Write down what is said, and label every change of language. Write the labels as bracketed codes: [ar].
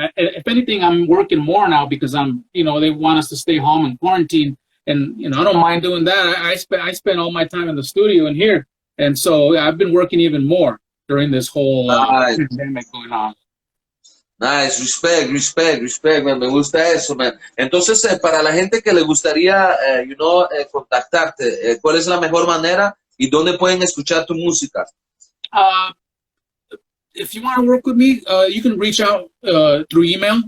[en] If anything, I'm working more now because I'm, you know, they want us to stay home and quarantine, and you know, I don't mind doing that. I spend all my time in the studio and here, and so I've been working even more during this whole pandemic going on. Nice, respect, man. [es] Me gusta eso, man. Entonces, para la gente que le gustaría, you know, contactarte, ¿cuál es la mejor manera y dónde pueden escuchar tu música? [en] If you want to work with me, you can reach out through email.